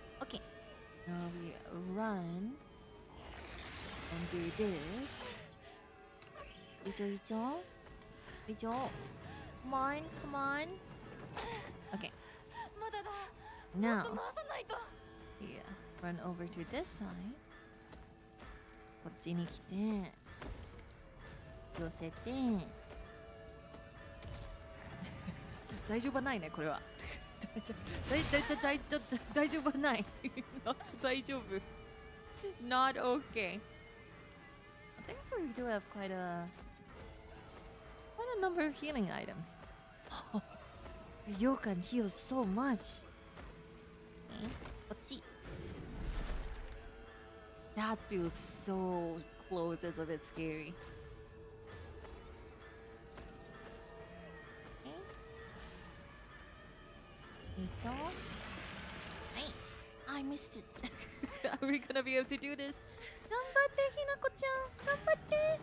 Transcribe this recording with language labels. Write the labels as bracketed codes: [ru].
[en] Okay. Now we run and do this. Ijo. Come on, come on. Okay. Now, yeah, run over to this side. [ja] こっちに来て寄せて大丈夫ないねこれは大丈夫ない大丈夫 [en] not okay. I think we do have quite a number of healing items. Ryokan heals so much. Okay, こっち That feels so close, it's a bit scary. Okay. It's all. Hey, I missed it. Are we gonna be able to do this? [ja] 頑張ってひなこちゃん、頑張って。